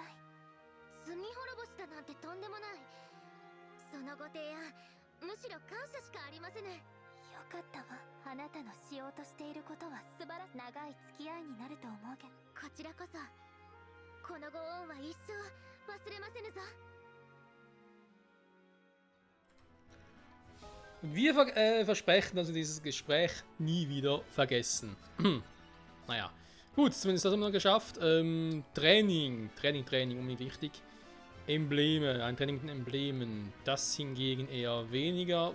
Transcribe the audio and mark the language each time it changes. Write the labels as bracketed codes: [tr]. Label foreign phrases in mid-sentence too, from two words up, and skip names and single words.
[ja] 罪滅ぼしだなんてとんでもない。そのご提案、むしろ感謝しかありませぬ。よかったわ。あなたのしようとしていることは素晴らしい。長い付き合いになると思うけど、こちらこそこのご恩は一生忘れませぬぞ。 [de] Wir versprechen also dieses Gespräch nie wieder vergessen. Naja, gut, zumindest das haben wir geschafft. Training, unbedingt wichtig. Embleme, ein Training mit Emblemen, das hingegen eher weniger.